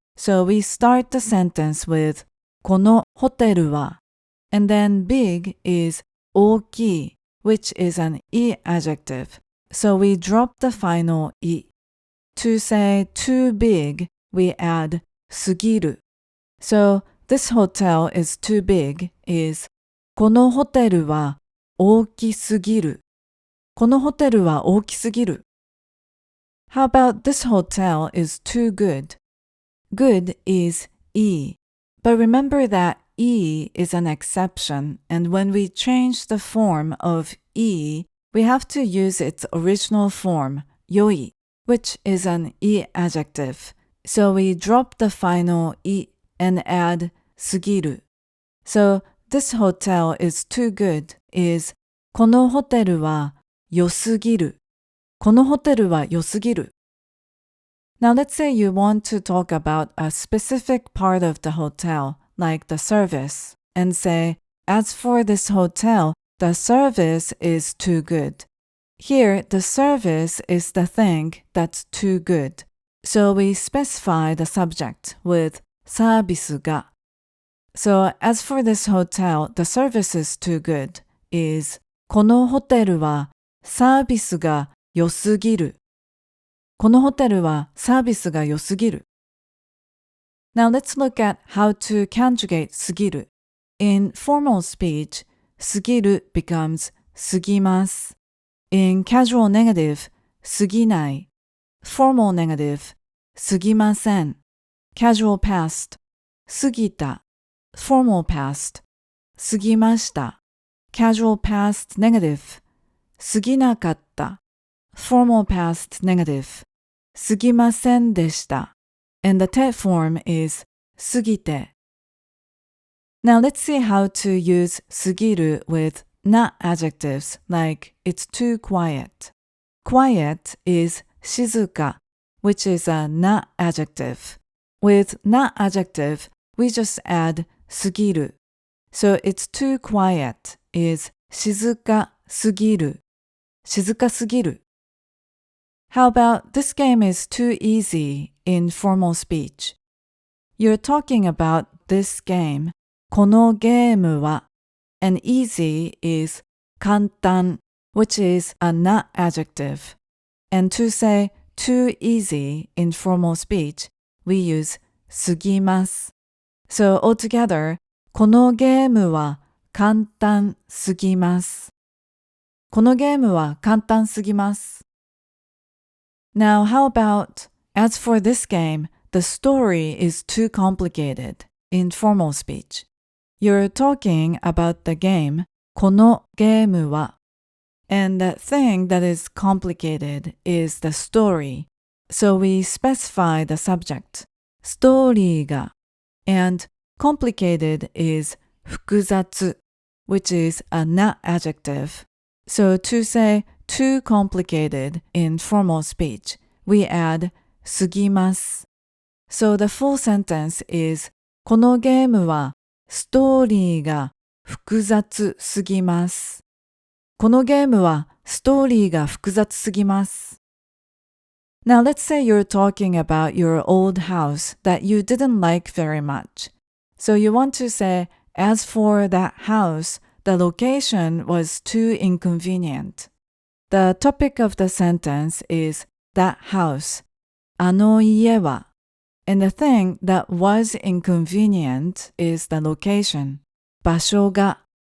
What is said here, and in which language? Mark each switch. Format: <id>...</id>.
<en>So we start the sentence with このホテルは, and then big is 大きい, which is an i-Adjective. So we drop the final i. To say too big, we add すぎる. So this hotel is too big is</en> <ja>このホテルは大きすぎる. このホテルは大きすぎる.</ja> <en>How about this hotel is too good? Good is e. But remember that e is an exception, and when we change the form of e, we have to use its original form, 良い, which is an i-Adjective. So we drop the final i and add すぎる. So this hotel is too good is</en> <ja>このホテルは良すぎる. このホテルは良すぎる.</ja> <en>Now let's say you want to talk about a specific part of the hotel, like the service, and say, as for this hotel, the service is too good. Here, the service is the thing that's too good. So we specify the subject with サービスが. So as for this hotel, the service is too good is</en> <ja>このホテルはサービスが良すぎる. このホテルはサービスが良すぎる.</ja> <en>Now let's look at how to conjugate すぎる. In formal speech, すぎる becomes すぎます. In casual negative, すぎない. Formal negative, すぎません. Casual past, すぎた. Formal past, すぎました. Casual past negative, すぎなかった. Formal past negative, すぎませんでした. And the te form is すぎて. Now let's see how to use すぎる with na-Adjectives, like it's too quiet. Quiet is 静か, which is a na-Adjective. With na-Adjective, we just add すぎる. So it's too quiet is</en> <ja>静かすぎる. 静かすぎる.</ja> <en>How about this game is too easy in formal speech? You're talking about this game. このゲームは, and easy is 簡単, which is a na-Adjective. And to say too easy in formal speech, we use すぎます. So altogether,</en> <ja>このゲームは簡単すぎます. このゲームは簡単すぎます.</ja> <en>Now how about, as for this game, the story is too complicated in formal speech. You're talking about the game, このゲームは. And the thing that is complicated is the story. So we specify the subject, ストーリーが. And complicated is 複雑, which is a na-Adjective. So to say too complicated in formal speech, we add すぎます. So the full sentence is</en> <ja>このゲームはストーリーが複雑すぎます. このゲームはストーリーが複雑すぎます.</ja> <en>Now let's say you're talking about your old house that you didn't like very much. So you want to say, as for that house, the location was too inconvenient. The topic of the sentence is that house, あの家は, and the thing that was inconvenient is the location, 場所が.</en>